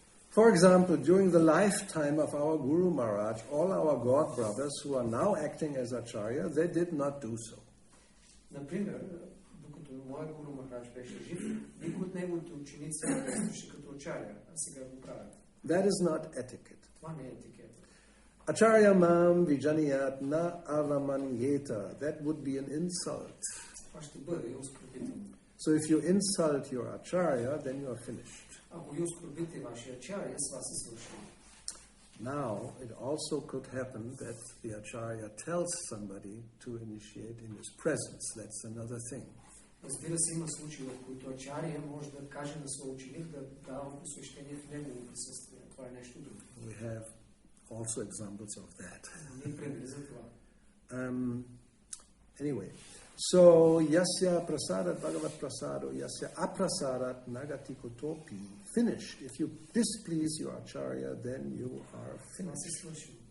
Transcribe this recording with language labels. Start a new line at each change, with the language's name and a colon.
English: For example, during the lifetime of our Guru Maharaj, all our God brothers who are now acting as Acharya, they did not do so.
Bulgarian: Например, докато моят Гуру Махарадж беше жив, никой от неговите ученици не действаше като ачаря, а сега го правят.
English: That is not etiquette.
Bulgarian: Това не е етикет.
Sanskrit: Acharya mam vijaniyat na avamanyeta.
English: That would be an insult.
Bulgarian: Това ще бъде оскорбително.
English: So if you insult your acharya, then you are finished.
Bulgarian: Ако ви оскорбите вашия ачаря, с вас е свършено.
English: Now, it also could happen that the acharya tells somebody to initiate in his presence. That's another thing.
Bulgarian: Разбира се, има случаи, в които ачаря може да каже на своя ученик да дава посвещение в негово присъствие. Това е нещо друго.
English: We have also examples of that.
Bulgarian: Ние примери за това.
English: Anyway, so
Sanskrit: yasya prasadat bhagavat prasado, yasya aprasadat nagati kotopi.
English: Finished. If you displease your acharya, then you are finished.